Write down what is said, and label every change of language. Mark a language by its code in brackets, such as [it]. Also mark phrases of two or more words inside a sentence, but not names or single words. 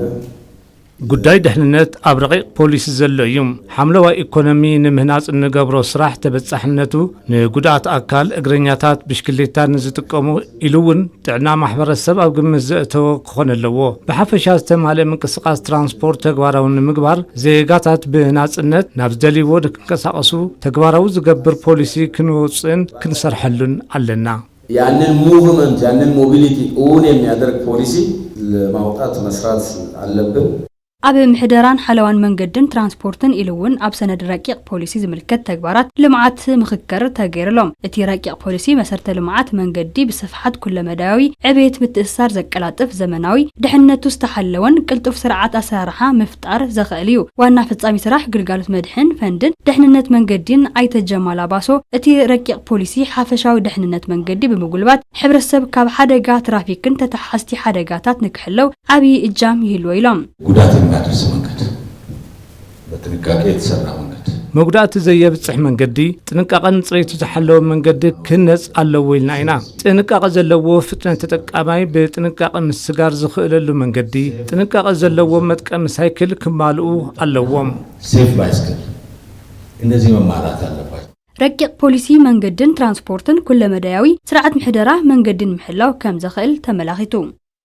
[ti] ጉዳይ ድሕንነት ኣብ ረቂቕ ፖሊሲ ዘሎ እዩ ሓምለዋይ ኢኮኖሚ ንምህናጽ ንገብሮ ስራሕ ተበጻሕነቱ ንጉዳት ኣካል እግረኛታት ብሽክሌታ ንዝጥቀሙ ኢሉውን ጥዕና ማሕበረሰብ ኣብ ግምት ዘእተወ ክኾን ኣለዎ ብሓፈሻ ዝተማልአ ምንቅስቃስ ትራንስፖርት ተግባራዊ ንምግባር ዜጋታት ብናጽነት ናብ ዝደልይዎ ንክንቀሳቐሱ ተግባራዊ ዝገብር ፖሊሲ ክንወፅን ክንሰርሐሉን ኣለና [am] ያንን ሙቭመንት ያንን ሞቢሊቲ እውን የሚያደርግ ፖሊሲ ለማውጣት መስራት አለብን [ti] ኣብ ምሕደራን ሓለዋን መንገድን ትራንስፖርትን ኢሉውን ኣብ ሰነድ ረቂቕ ፖሊሲ ዝምልከት ተግባራት ልምዓት ምክክር ተገይርሎም እቲ ረቂቕ ፖሊሲ መሰረተ ልምዓት መንገዲ ብስፍሓት ኩለመዳዊ ዕብየት ምትእስሳር ዘቀላጥፍ ዘመናዊ ድሕንነቱ ዝተሓለወን ቅልጡፍ ስርዓት ኣሰራርሓ ምፍጣር ዘኽእል እዩ ዋና ፍጻሚ ስራሕ ግልጋሎት መድሕን ፈንድን ድሕንነት መንገዲን ኣይተጀማል ኣባሶ እቲ ረቂቕ ፖሊሲ ሓፈሻዊ ድሕንነት መንገዲ ብምጉልባት ሕብረተሰብ ካብ ሓደጋ ትራፊክን ተተሓሓዝቲ ሓደጋታት ንክሕለው ዓብይ እጃም ይህልዎ ኢሎም [am] ማድረስ መንገድ በጥንቃቄ የተሰራ መንገድ [ti] መጉዳት ዘየብጽሕ መንገዲ ጥንቃቐን ጽሬቱ ዝሓለወ መንገዲ ክነጽ ኣለዎ ኢልና ኢና ጥንቃቐ ዘለዎ ፍጥነት ተጠቃማይ ብጥንቃቐ ምስጋር ዝኽእለሉ መንገዲ ጥንቃቐ ዘለዎ መጥቀም ሳይክል ክማልኡ ኣለዎም [en] safe bicycle [am] እነዚህ መማራት አለባቸው [ti] ረቂቕ ፖሊሲ መንገድን ትራንስፖርትን ኩለመዳያዊ ስርዓት ምሕደራ መንገድን ምሕላው ከም ዘኽእል ተመላኺቱ